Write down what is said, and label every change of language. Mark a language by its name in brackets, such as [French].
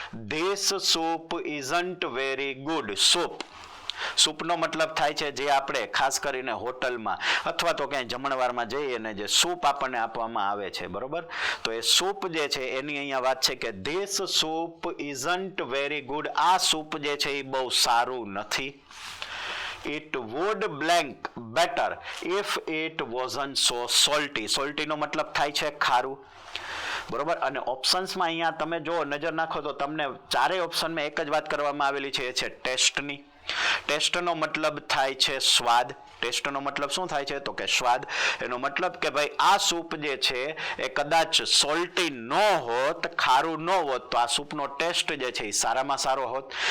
[English] This soup isn't very good. [Gujarati] સૂપનો મતલબ થાય છે જે આપણે ખાસ કરીને હોટલમાં અથવા તો ક્યાંય જમણવારમાં જઈએ અને જે સૂપ આપણને આપવામાં આવે છે, બરોબર. તો એ સૂપ જે છે એની અહીંયા વાત છે કે [English] This soup isn't very good. [Gujarati] આ સૂપ જે છે એ બહુ સારું નથી. [English] It would blank better if it wasn't so salty. [Gujarati] Salty નો મતલબ થાય છે ખારું, બરોબર. અને ઓપ્શન્સમાં અહીંયા તમે જો નજર નાખો તો તમને ચારેય ઓપ્શનમાં એક જ વાત કરવામાં આવેલી છે, એ છે ટેસ્ટની. ટેસ્ટનો મતલબ થાય છે સ્વાદ. ટેસ્ટનો મતલબ શું થાય છે? તો કે સ્વાદ. એનો મતલબ કે ભાઈ આ સૂપ જે છે એ કદાચ સોલ્ટી ન હોત, ખારું ન હોત, તો આ સૂપનો ટેસ્ટ જે છે એ સારામાં સારો હોત.